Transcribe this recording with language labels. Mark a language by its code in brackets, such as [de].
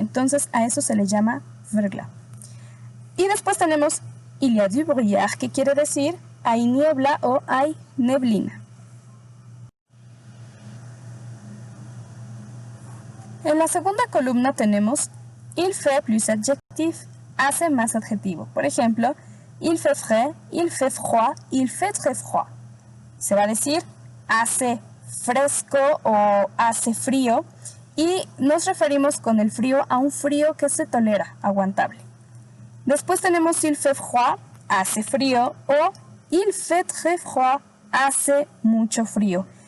[es] Entonces a eso se le llama verglas. Y después tenemos [fr] il y a du brouillard, [es] que quiere decir hay niebla o hay neblina. En la segunda columna tenemos il fait plus adjectif, hace más adjetivo. Por ejemplo, [fr] il fait frais, il fait froid, il fait très froid. [es] Se va a decir hace fresco o hace frío y nos referimos con el frío a un frío que se tolera, aguantable. Después tenemos [fr] il fait froid, [es] hace frío, o [fr] il fait très froid, [es] hace mucho frío.